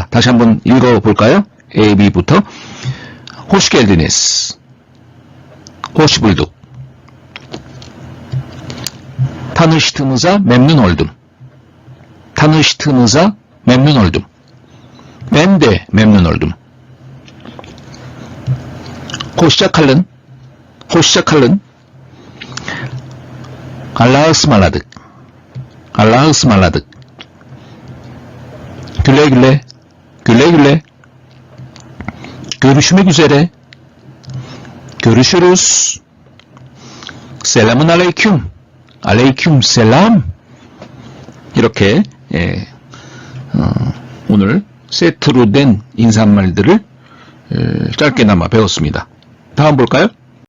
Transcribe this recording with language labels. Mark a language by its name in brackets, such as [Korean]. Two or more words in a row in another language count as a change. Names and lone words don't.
[Korean] 다시 한번 읽어볼까요? A, B부터. [Turkish] Hoş geldiniz, hoş bulduk, tanıştığımıza memnun oldum, tanıştığımıza memnun oldum, ben de memnun oldum, Hoşça kalın, hoşça kalın, Allahaısmarladık, Allahaısmarladık, güle güle, güle güle, görüşmek üzere, görüşürüz, Selamün aleyküm, aleyküm selam. [Korean] 이렇게 오늘 세트로 된 인사말들을 짧게나마 배웠습니다. 다음 볼까요?